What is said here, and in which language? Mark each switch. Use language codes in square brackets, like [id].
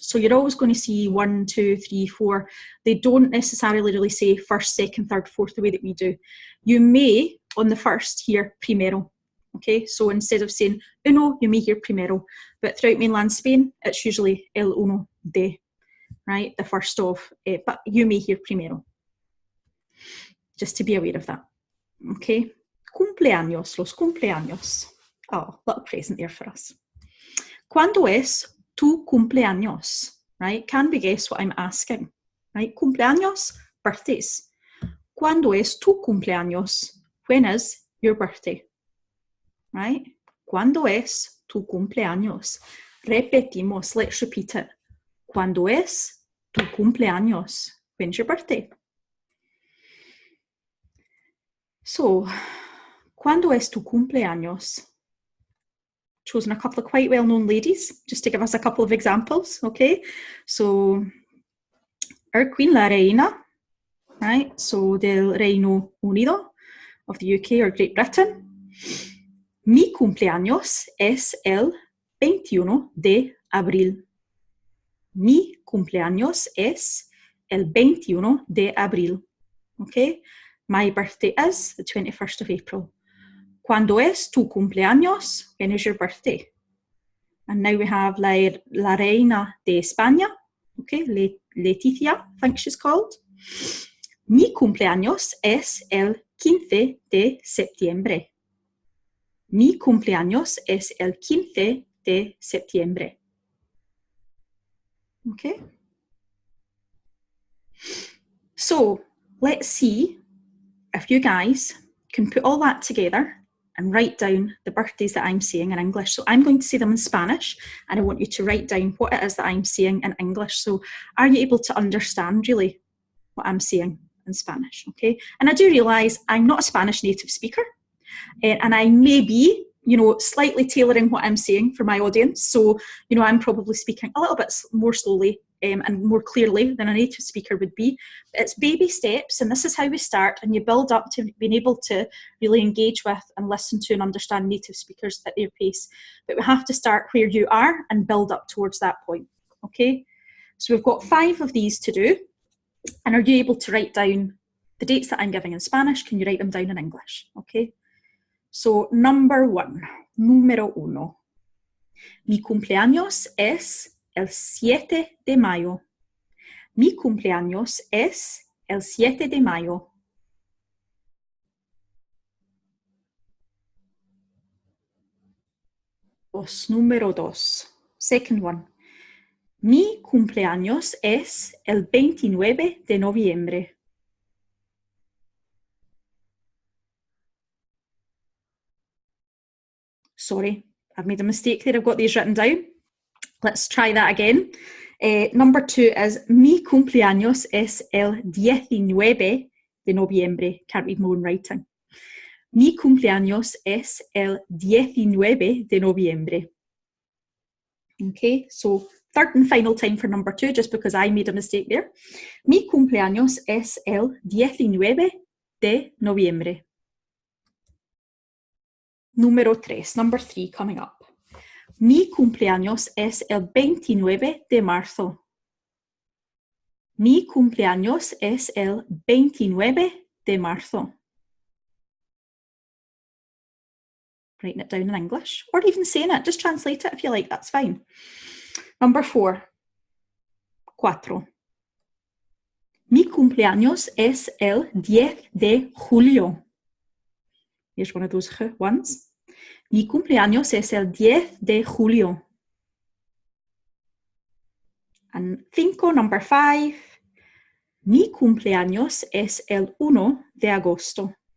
[en] So you're always going to see 1, 2, 3, 4. They don't necessarily really say first, second, third, fourth, the way that we do. You may, on the first, hear primero. Okay, so instead of saying uno, you may hear primero. But throughout mainland Spain, it's usually [es] el uno de, [en] right? The first of, but you may hear primero. Just to be aware of that. [es] Okay, cumpleaños, los cumpleaños. [en] Oh, little present there for us. [es] ¿Cuándo es tu cumpleaños? [en] Right? Can we guess what I'm asking? Right? Cumpleaños, birthdays. [es] ¿Cuándo es tu cumpleaños? [en] When is your birthday? Right? [es] ¿Cuándo es tu cumpleaños? Repetimos, [en] let's repeat it. [es] ¿Cuándo es tu cumpleaños? [en] When's your birthday? [es] So, ¿cuándo es tu cumpleaños? [en] Chosen a couple of quite well-known ladies, just to give us a couple of examples, okay? So, our Queen, la Reina, right? So, [es] del Reino Unido, [en] of the UK or Great Britain. [es] Mi cumpleaños es el 21 de abril. Mi cumpleaños es el 21 de abril. [en] Okay? My birthday is the 21st of April. [es] ¿Cuándo es tu cumpleaños? [en] When is your birthday? And now we have la Reina de España. Okay, Leticia, I think she's called. [es] Mi cumpleaños es el 15 de septiembre. Mi cumpleaños es el 15 de septiembre. [en] Okay? So, let's see if you guys can put all that together and write down the birthdays that I'm saying in English. So I'm going to say them in Spanish, and I want you to write down what it is that I'm saying in English. So are you able to understand really what I'm saying in Spanish? Okay? And I do realise I'm not a Spanish native speaker. And I may be, slightly tailoring what I'm saying for my audience. So, I'm probably speaking a little bit more slowly and more clearly than a native speaker would be. But it's baby steps, and this is how we start, and you build up to being able to really engage with and listen to and understand native speakers at their pace. But we have to start where you are and build up towards that point, okay? So we've got 5 of these to do. And are you able to write down the dates that I'm giving in Spanish? Can you write them down in English, okay? So, number 1, número 1. [es] Mi cumpleaños es el 7 de mayo. Mi cumpleaños es el 7 de mayo. Número 2. [en] Second one. [es] Mi cumpleaños es el 29 de noviembre. [en] Sorry, I've made a mistake there. I've got these written down. Let's try that again. Number 2 is [es] mi cumpleaños es el 19 de noviembre. [en] Can't read my own writing. [es] Mi cumpleaños es el 19 de noviembre. [en] Okay, so third and final time for number 2, just because I made a mistake there. [es] Mi cumpleaños es el 19 de noviembre. Número 3, [en] number 3 coming up. [es] Mi cumpleaños es el 29 de marzo. Mi cumpleaños es el 29 de marzo. [en] Writing it down in English, or even saying it, just translate it if you like, that's fine. Number 4, 4. [es] Mi cumpleaños es el 10 de julio. [en] Here's one of those ones. [es] Mi cumpleaños es el 10 de julio. [en] And 5, number 5. [es] Mi cumpleaños es el 1 de agosto.